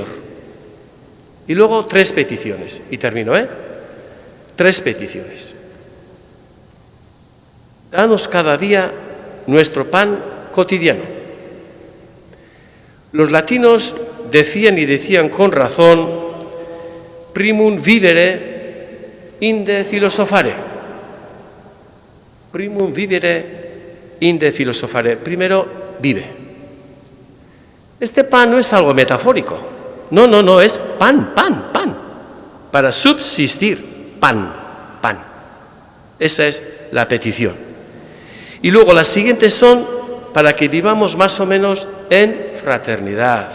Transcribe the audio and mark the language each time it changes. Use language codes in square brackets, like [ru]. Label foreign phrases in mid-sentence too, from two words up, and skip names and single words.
[es] Y luego 3 peticiones, y termino, 3 peticiones. Danos cada día nuestro pan cotidiano. Los latinos decían con razón: [la] primum vivere inde philosophare. Primum vivere inde philosophare. [es] Primero vive. Este pan no es algo metafórico. No, es pan. Para subsistir, pan. Esa es la petición. Y luego las siguientes son para que vivamos más o menos en fraternidad.